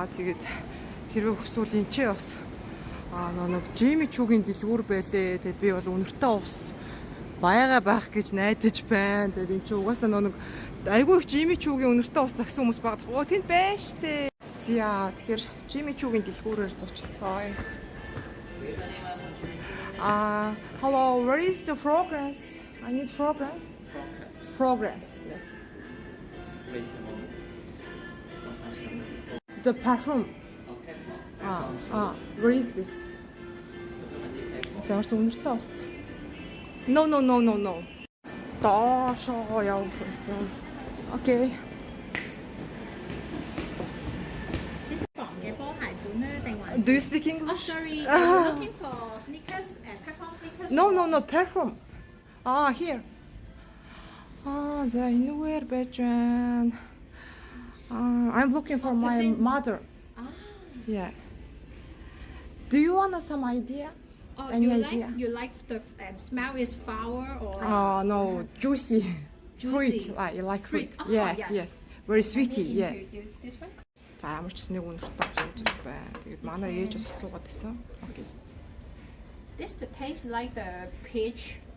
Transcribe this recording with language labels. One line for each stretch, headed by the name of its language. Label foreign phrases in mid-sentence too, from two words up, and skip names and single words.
Mongolian: Тэгээд хэрвээ хүсвэл энэ ч бас нэг Jimmy Choo-гийн дэлгүүр байлээ. Тэгээд би бол үнэртэй ус байх гэж найдаж байна. Тэгээд энэ ч угаасаа нэг айгүй их Jimmy Choo-гийн үнэртэй ус загсан хүмүүс байгаа. Оо тэнд байна штэ. За тэгэхээр Jimmy Choo-гийн дэлгүүрээр зочлцгоё.
English: Hello, where is the fragrance? I need fragrance. Fragrance, yes. The perfume. Where is this?
Mongolian: За үнэртэй ус. No. Доошоо явах байсан.
English: Okay. Do you speak English? Oh, sorry. I'm looking for sneakers, perfume sneakers. No, perfume. Here. The inwear bedroom. I'm looking for my mother. Yeah. Do you want some idea? Oh, Any idea? You like the smell is flower or? No, juicy. Fruit. You like fruit? Oh, Yes, yeah. yes. Very sweety. Maybe Yeah. introduce this one.
Mongolian: За ямар ч нэг үнэртэй асууж байна. Тэгээд манай ээж бас асуугаад байсан.
English: Okay. This the taste like the peach